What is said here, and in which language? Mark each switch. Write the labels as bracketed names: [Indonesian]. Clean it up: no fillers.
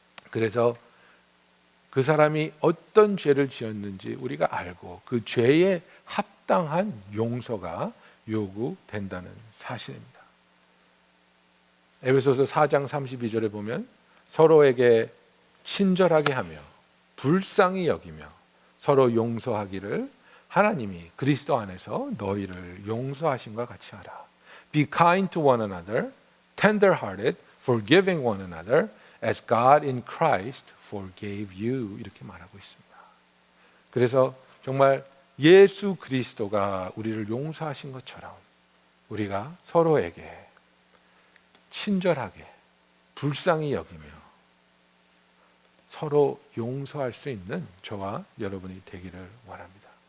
[Korean] 그래서 그 사람이 어떤 죄를 지었는지 우리가 알고 그 죄에 합당한 용서가 요구된다는 사실입니다. 에베소서 4장 32절에 보면 서로에게 친절하게 하며 불쌍히 여기며 서로 용서하기를 하나님이 그리스도 안에서 너희를 용서하신과 같이 하라. [English] Be kind to one another, tender-hearted, forgiving one another, as God in Christ forgave you. [Korean] 이렇게 말하고 있습니다. 그래서 정말 예수 그리스도가 우리를 용서하신 것처럼 우리가 서로에게 친절하게 불쌍히 여기며 서로 용서할 수 있는 저와 여러분이 되기를 원합니다.